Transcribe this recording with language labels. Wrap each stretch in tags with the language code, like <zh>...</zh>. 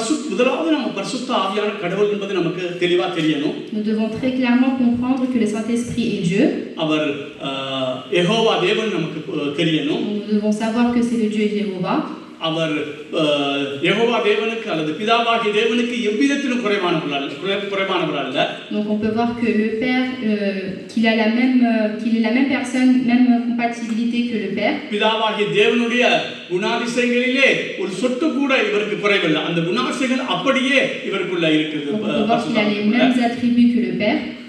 <ta>முதலாவது நம்ம பரிசுத்த ஆவியான கடவுள் என்பது நமக்கு தெளிவா தெரியணும்.</ta> <fr>Nous devons très clairement comprendre que le Saint-Esprit est Dieu.</fr> <ta>அவர் யெகோவா தேவன் நமக்கு தெரியணும்.</ta> <fr>Nous devons savoir que c'est le Dieu Jéhovah.</fr> <ta>அவர் யெகோவா தேவனுக்கு அல்லது பிதாவாகிய தேவனுக்கு எவ்விதத்திலும் குறைவானவர் அல்ல.</ta> <fr>Donc on peut voir que le Père qu'il est la même personne, même compatibilité que le Père.</fr> <ta>பிதாவாகிய தேவனுடைய குணாதிசயங்களிலே ஒரு சொட்டு கூட இவருக்கு குறைவில்லை. அந்த குணாதிசயங்கள் அப்படியே இவருக்குள்ள இருக்குது.</ta> <fr>On peut voir qu'il a les mêmes attributs que le Père.</fr>